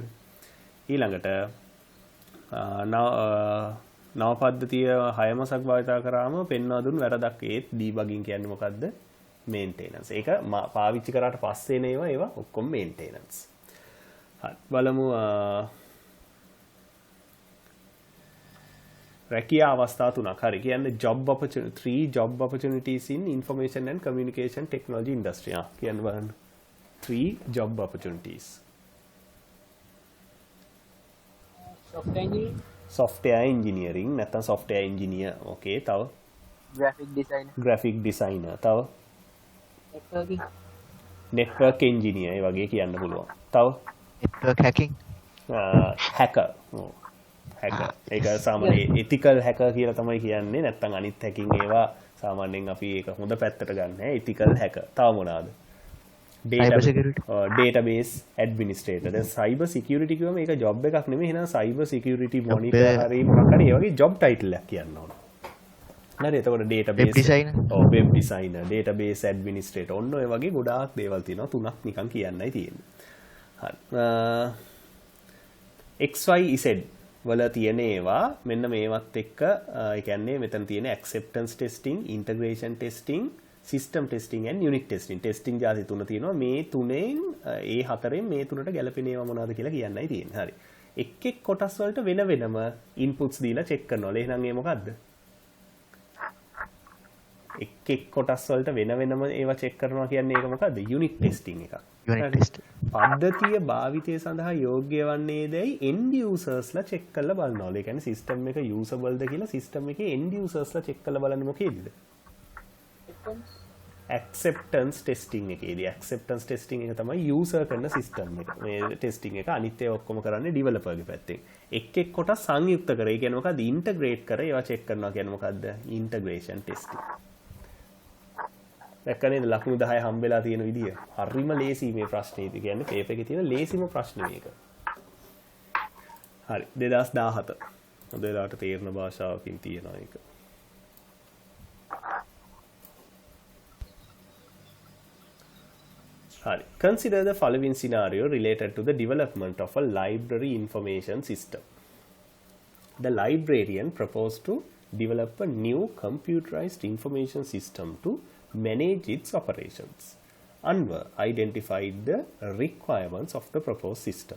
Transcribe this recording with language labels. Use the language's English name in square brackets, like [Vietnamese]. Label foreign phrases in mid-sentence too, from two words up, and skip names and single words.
[Sinhala] ඊළඟට නව පද්ධතිය 6 මාසක් භාවිත කරාම පෙන්වා දුන් වැරදක් ඒත් debugging කියන්නේ මොකද්ද? maintenance. ඒක පාවිච්චි කරාට පස්සේ ඒවා ඔක්කොම maintenance. හරි. බලමු රැකියා අවස්ථා තුනක්. හරි. [English] කියන්නේ three job opportunities in information and communication technology industry. [Sinhala] කියන්න බලන්න. [English] 3 job opportunities. software engineering නැත්නම් software engineer. Okay. තව graphic designer. තව network engineer. [Sinhala] ඒ වගේ කියන්න පුළුවන්. තව [English] network hacking. hacker. hacker. [Sinhala] ඒක සාමාන්‍යයෙන් [English] ethical hacker [Sinhala] කියලා තමයි කියන්නේ. නැත්නම් අනිත් hacking ඒවා සාමාන්‍යයෙන් අපි ඒක හොඳ පැත්තට ගන්න. [English] ethical hacker. [Sinhala] තව මොනවාද? [English] database administrator. [Sinhala] දැන් [English] cyber security [Sinhala] කියවම මේක job එකක් නෙමෙයි. එහෙනම් [English] cyber security monitor [Sinhala] හරි මොකක් හරි ඒ වගේ [English] job title [Sinhala] එකක් කියන්න ඕන. හරි. එතකොට database [English] web designer. web designer, database administrator. [Sinhala] ඔන්න ඔය වගේ ගොඩාක් දේවල් තියෙනවා. තුනක් නිකන් කියන්නයි තියෙන්නේ. හරි. XYZ වල තියෙන ඒවා මෙන්න මේවත් එක්ක ඒ කියන්නේ මෙතන තියෙන [English] acceptance testing, integration testing, system testing and unit testing. [Sinhala] testing જાති තුන තියෙනවා. මේ තුනෙන් ඒ හතරෙන් මේ තුනට ගැලපෙන ඒවා මොනවද කියලා කියන්නයි තියෙන්නේ. හරි. එක් එක් කොටස් වලට වෙන වෙනම inputs දීලා check කරනවා. එහෙනම් ඒ මොකද්ද? එක් එක් කොටස් වලට වෙන වෙනම ඒවා check කරනවා කියන්නේ ඒක මොකද්ද? [English] unit testing එක. Unit testing. [Sinhala] පද්ධතිය භාවිතය සඳහා යෝග්‍ය වන්නේදයි [English] end users [Sinhala] ලා check කරලා බලනවා. ඒ කියන්නේ system එක usableද කියලා system එකේ [English] end users [Sinhala] ලා check කරලා බලන්නේ මොකේද? [English] acceptance testing [Sinhala] එකේදී [English] acceptance testing [Sinhala] එක තමයි user කරන system එක. මේ testing එක අනිත් ඒවා ඔක්කොම කරන්නේ developer ගේ පැත්තෙන්. එක් එක් කොටස් සංයුක්ත කර. ඒ කියන්නේ මොකද්ද? integrate කර ඒවා check කරනවා කියන්නේ මොකද්ද? [English] integration testing. [Sinhala] දැක්කනේද ලකුණු 10 හම්බෙලා තියෙන විදිය? හරිම ලේසි මේ ප්‍රශ්නේදී. කියන්නේ පේපර් එකේ තියෙන ලේසිම ප්‍රශ්නේ මේක. හරි 2017. හොඳ වෙලාවට තේරෙන භාෂාවකින් තියෙනවා ඒක. Hari. [English] Consider the following scenario related to the development of a library information system. The librarian proposed to develop a new computerized information system to manage its operations. Anwar identified the requirements of the proposed system.